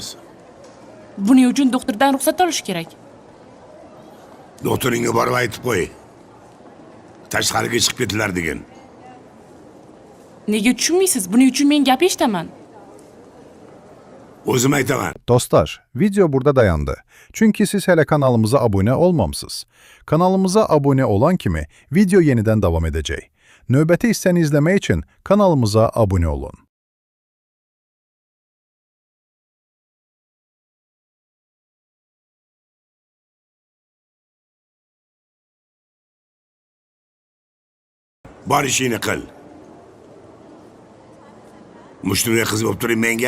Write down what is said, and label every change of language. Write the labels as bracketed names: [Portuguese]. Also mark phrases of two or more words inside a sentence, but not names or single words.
[Uzbek] Buning uchun doktordan ruxsat olish kerak. Doktoringga borib aytib qo'y. Tashqariga chiqib ketilar degan. Nega tushunmaysiz? Buning uchun men gap eshitaman. O'zim aytaman. [Turkish] Dostlar, video burada dayandı. Çünkü siz hele kanalımıza abone olmamışsınız. Kanalımıza abone olan kimi video yeniden devam edecek. [Azerbaijani] Növbəti hissəni izləmək için kanalımıza abone olun. [Uzbek] Bor ishingni qil. Mushtumga qiz bo'lib turing menga.